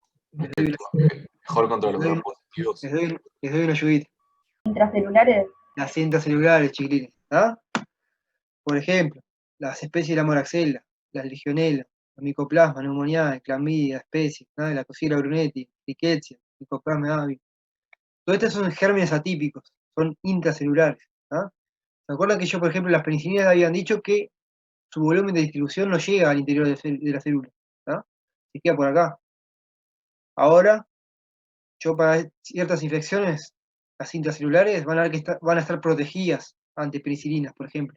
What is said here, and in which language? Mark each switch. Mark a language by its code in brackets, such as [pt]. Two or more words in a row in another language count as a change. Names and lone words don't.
[es] Mejor contra los Les doy- gram positivos. les doy una ayudita. Intracelulares. Las cintas celulares, chiquilines. ¿Ah? Por ejemplo, las especies de la moraxella, las legionela, la micoplasma, neumonía, clamidia, especies, la Coxiella brunetti, rickettsia, micoplasma avium. Todos estos son gérmenes atípicos, son intracelulares. ¿Ah? ¿Se acuerdan que yo, por ejemplo, las penicilinas habían dicho que su volumen de distribución no llega al interior de la célula? ¿Ah? Se queda por acá. Ahora, yo para ciertas infecciones, las intracelulares van a ver que van a estar protegidas ante penicilinas, por ejemplo.